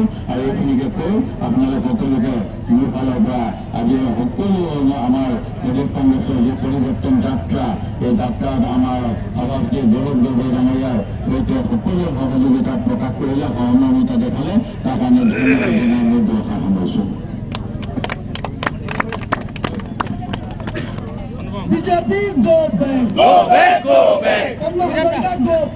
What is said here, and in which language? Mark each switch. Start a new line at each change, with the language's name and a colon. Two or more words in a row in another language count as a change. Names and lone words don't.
Assamese: আৰু এইখিনিকে কৈ আপোনালোক সকলোকে মোৰ ফালৰ পৰা আজি সকলো আমাৰ প্ৰদেশ কংগ্ৰেছৰ যি পৰিৱৰ্তন যাত্ৰা, এই যাত্ৰাত আমাৰ সভাপতি গৌৰৱ গগৈ ডাঙৰীয়াৰ সৈতে সকলোৱে সহযোগিতা প্ৰকাশ কৰিলে, সহমৰ্মিতা দেখালে, তাৰ কাৰণে ধন্যবাদ জনাই মই দুআষাৰ সামৰিছোঁ।
English: BJP go back. Go back, go back. Karnataka go